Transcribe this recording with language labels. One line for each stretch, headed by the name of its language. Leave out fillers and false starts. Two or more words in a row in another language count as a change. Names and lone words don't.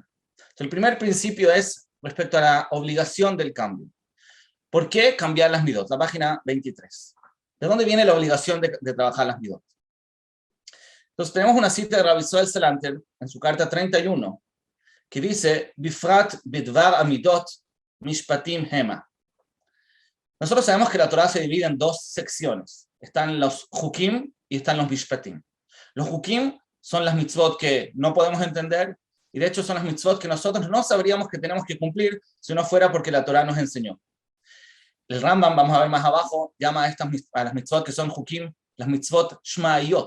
Spanish: El primer principio es respecto a la obligación del cambio. ¿Por qué cambiar las Midot? La página 23. ¿De dónde viene la obligación de trabajar las Midot? Entonces tenemos una cita de Rabbi Israel Salanter en su carta 31 que dice
Hebrew: בפרט בדבר המידות משפטים המה.
Spanish: Nosotros sabemos que la Torá se divide en dos secciones. Están los Hukim y están los Mishpatim. Los Hukim son las mitzvot que no podemos entender Y de hecho son las mitzvot que nosotros no sabríamos que tenemos que cumplir si no fuera porque la Torah nos enseñó. El Rambam, vamos a ver más abajo, llama a las mitzvot que son hukim, las
Hebrew: מצוות שמעיות.